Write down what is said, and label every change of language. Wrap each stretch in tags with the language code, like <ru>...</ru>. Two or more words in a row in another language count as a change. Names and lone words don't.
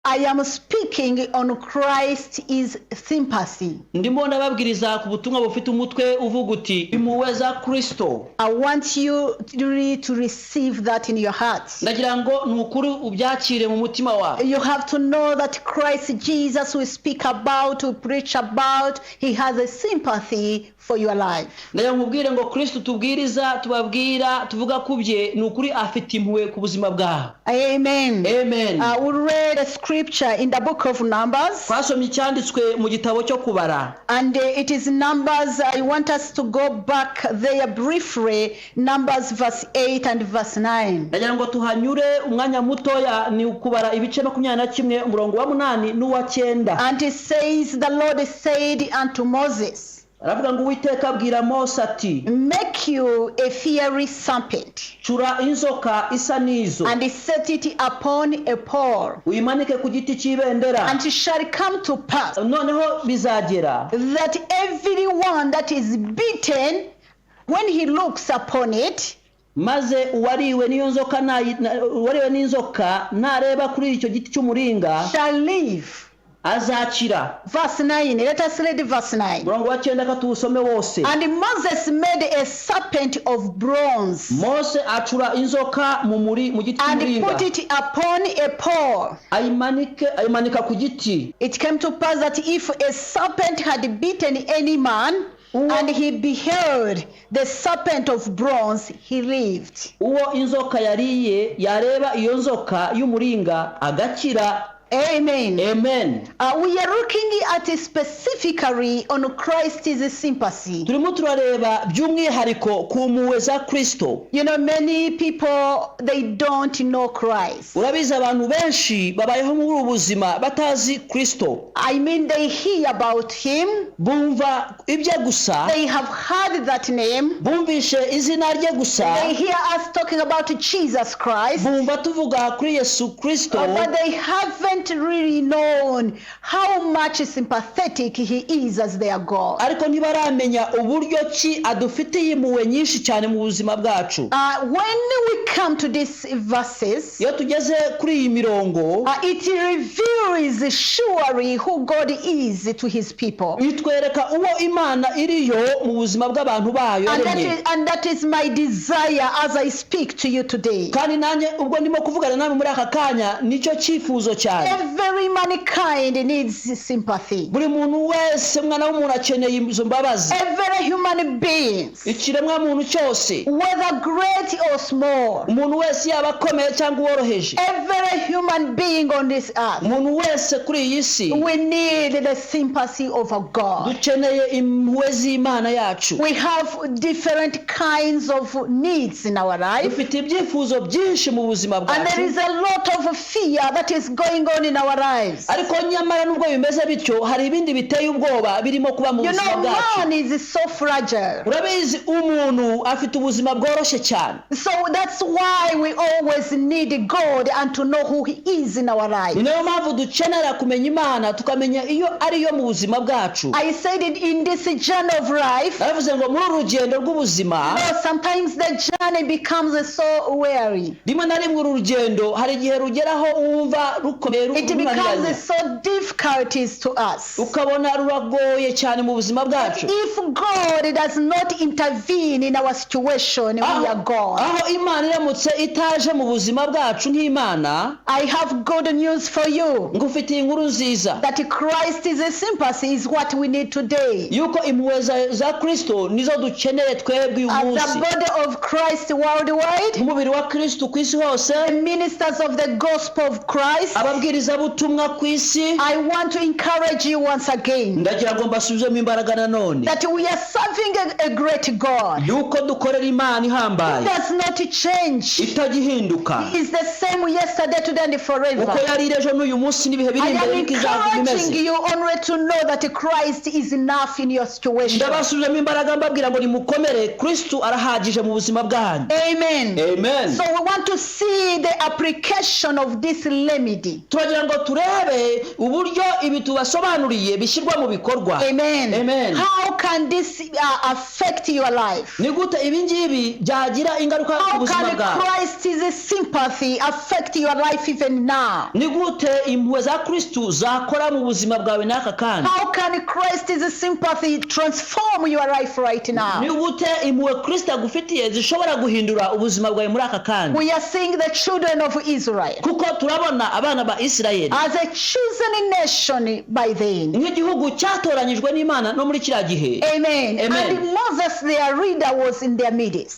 <en>I am speaking on Christ is sympathy.</en> <rw>ndimo ndababwiriza ku butumwa bufite umutwe uvuga uti impuhwe za Kristo.</rw> <en>I want you really to receive that in your heart.</en> <rw>Ndagira ngo nukuri ubyakire mu mutima wawe.</rw> <en>You have to know that Christ Jesus we speak about, we preach about, he has a sympathy for your life.</en> <rw>Ndagira nkubwire ngo Kristo tubwiriza tubabwira tuvuga kubye nukuri afite impuhwe ku buzima bwawe.</rw> <en>Amen.</en> <rw>Amen.</rw> <en>We read a scripture in the book of Numbers.</en> <rw>Twasomye cyanditswe mu gitabo cyo kubara.</rw> <en>And it is Numbers. I want us to go back there briefly. Numbers verse 8 and verse 9.</en> <rw>Ndagira ngo tuhanyure umwanya mutoya ni ukubara ibice 21 umurongo wa 8 n'uwa 9.</rw> <en>And it says, the Lord said unto Moses,</en> <rw>aravuga ngo Uwiteka abwira Mose ati,</rw> <en>make you a fiery serpent,</en> <rw>cura inzoka isa n'izo,</rw> <en>and set it upon a pole,</en> <rw>uyimanike ku giti cy'ibendera,</rw> <en>and it shall come to pass</en> <rw>noneho bizagera</rw> <en>that everyone that is beaten, when he looks upon it,</en> <rw>maze uwariwe n'inzoka nareba kuri icyo giti cy'umuringa</rw> <en>shall live.</en> <rw>azakira.</rw> <en>Verse 9. Let us read verse 9.</en> <rw>Murongo wa 9 katuwusome wose.</rw> <en>And Moses made a serpent of bronze,</en> <rw>Mose acura inzoka mu giti</rw> <en>and</en> <rw>cy'umuringa,</rw> <en>put it upon a pole.</en> <rw>ayimanika ku giti.</rw> <en>It came to pass that if a serpent had beaten any man, and he beheld the serpent of bronze, he lived.</en> <rw>Uwo inzoka yariye yareba iyo nzoka y'umuringa agakira.</rw> <en>Amen.</en> <rw>Amen.</rw> <en>We are looking at specifically on Christ's sympathy.</en> <rw>Turimo turareba by'umwihariko ku mpuhwe za Kristo.</rw> <en>You know, many people, they don't know Christ.</en> <rw>Urabizi abantu benshi babayeho muri ubu buzima batazi Kristo.</rw> <en>I mean, they hear about him,</en> <rw>Bumva ibye gusa,</rw> <en>they have heard that name,</en> <rw>bumvishe izina rye gusa,</rw> <en>they hear us talking about Jesus Christ,</en> <rw>bumva tuvuga kuri Yesu Kristo,</rw> <en>but they haven't really known how much sympathetic he is as their God.</en> <rw>ariko ntibaramenya uburyo ki adufitiye impuhwe nyinshi cyane mu buzima bwacu.</rw> <en>When we come to these verses,</en> <rw>Iyo tugeze kuri iyi mirongo,</rw> <en>it reveals surely who God is to his people.</en> <rw>bitwereka uwo Imana iriyo mu buzima bw'abantu bayo yaremye.</rw> <en>And that is my desire as I speak to you today.</en> <rw>Kandi nanjye ubwo ndimo kuvugana namwe muri aka kanya nicyo cyifuzo cyane.</rw> <en>Every mankind needs sympathy.</en> <rw>Buri muntu wese mwana w'umuntu akeneye izo mbabazi.</rw> <en>Every human being,</en> <rw>Ikiremwa muntu cyose,</rw> <en>whether great or small,</en> <rw>umuntu wese yaba akomeye cyangwa uworoheje,</rw> <en>every human being on this earth,</en> <rw>umuntu wese kuri iyi si,</rw> <en>we need the sympathy of a God.</en> <rw>dukeneye impuhwe z'Imana yacu.</rw> <en>We have different kinds of needs in our life,</en> <rw>Dufite ibyifuzo byinshi mu buzima</rw> <en>and there</en> <rw>bwacu,</rw> <en>is a lot of fear that is going on in our lives.</en> <rw>ariko nyamara nubwo bimeze bityo hari ibindi biteye ubwoba birimo kuba mu</rw> <en>You</en> <rw>buzima</rw> <en>know,</en> <rw>bwacu.</rw> <en>man is so fragile.</en> <rw>Urabizi umuntu afite ubuzima bworoshye cyane.</rw> <en>So that's why we always need God and to know who he is in our life.</en> <rw>Ni nayo mpamvu dukenera kumenya Imana tukamenya iyo ariyo mu buzima bwacu.</rw> <en>I said it in this journey of life.</en> <rw>Navuze ngo muri urugendo rw'ubuzima,</rw> <en>Sometimes the journey becomes so weary.</en> <rw>rimwe na rimwe uru rugendo hari igihe rugeraho wumva rukomeye</rw> <en>It</en> <rw>runaniranye,</rw> <en>becomes so difficulties to us.</en> <rw>ukabona ruragoye cyane mu buzima bwacu.</rw> <en>If God does not intervene in our situation, we are gone.</en> <rw>Aho Imana iramutse itaje mu buzima bwacu nk'Imana,</rw> <en>I have good news for you.</en> <rw>ngufitiye inkuru nziza</rw> <en>That Christ's sympathy is what we need today.</en> <rw>yuko impuhwe za Kristo nizo dukeneye twebwe uyu</rw> <en>As</en> <rw>munsi.</rw> <en>the body of Christ worldwide,</en> <rw>Umubiri wa Kristo ku isi hose,</rw> <en>the ministers of the gospel of Christ,</en> <rw>ababwiriza butumwa ku isi,</rw> <en>I want to encourage you once again</en> <rw>ndagira ngo mbasubizemo imbaraga nanone</rw> <en>that we are serving a great God.</en> <rw>yuko dukorera Imana ihambaye</rw> <en>It does not change.</en> <rw>itagihinduka,</rw> <en>He is the same yesterday, today, and forever.</en> <rw>uko yari ejo n'uyu munsi n'ibihe biri</rw> <en>I</en> <rw>imbere</rw> <en>am</en> <rw>niko izaguma</rw> <en>encouraging</en> <rw>imeze.</rw> <en>you only to know that Christ is enough in your situation.</en> <rw>Ndabasubizemo imbaraga mbabwira ngo nimukomere, Kristo arahagije mu buzima bwanyu.</rw> <en>Amen.</en> <rw>Amen.</rw> <en>So we want to see the application of this remedy.</en> <rw>Turashaka turagira ngo turebe uburyo ibi tubasobanuriye bishyirwa mu bikorwa.</rw> <en>Amen.</en> <rw>Amen.</rw> <en>How can this affect your life?</en> <rw>Ni gute ibi ngibi byagira ingaruka ku</rw> <en>How</en> <rw>buzima</rw> <en>can</en> <rw>bwawe?</rw> <en>Christ's sympathy affect your life even now?</en> <rw>Ni gute impuhwe za Kristo zakora mu buzima bwawe n'aka kanya?</rw> <en>How can Christ's sympathy transform your life right now?</en> <rw>Ni gute impuhwe Kristo agufitiye zishobora guhindura ubuzima bwawe muri aka kanya?</rw> <en>We are seeing the children of Israel</en> <rw>Kuko turabona abana ba Isirayeli</rw> <en>as a chosen nation by then.</en> <rw>nk'igihugu cyatoranyijwe n'Imana no muri kiriya gihe.</rw> <en>Amen.</en> <rw>Amen.</rw> <en>And Moses, their leader, was in their midst.</en>